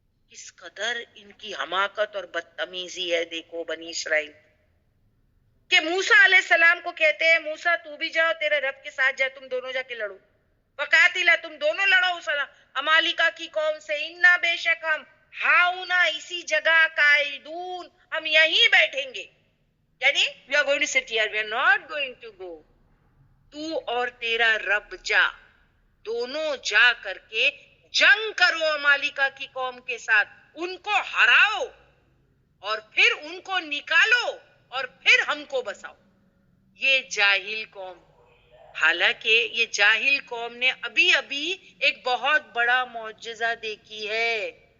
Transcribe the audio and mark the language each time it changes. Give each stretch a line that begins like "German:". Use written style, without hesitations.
Urdu: کس قدر ان کی حماقت اور بدتمیزی ہے دیکھو بنی اسرائیل، کہ موسیٰ علیہ السلام کو کہتے ہیں موسیٰ تو بھی جاؤ، تیرے رب کے ساتھ جا، تم دونوں جا کے لڑو. فقاتلا، تم دونوں لڑو اس امالیکہ کی قوم سے. انا، بے شک ہم، ہاؤنا، اسی جگہ، قائدون، ہم یہیں بیٹھیں گے.
English: یعنی we are going to sit here, we are not going to go.
Urdu: تو اور تیرا رب جا، دونوں جا کر کے جنگ کرو امالیکہ کی قوم کے ساتھ، ان کو ہراؤ اور پھر ان کو نکالو اور پھر ہم کو بساؤ. یہ جاہل قوم، حالانکہ یہ جاہل قوم نے ابھی ابھی ایک بہت بڑا معجزہ دیکھی ہے.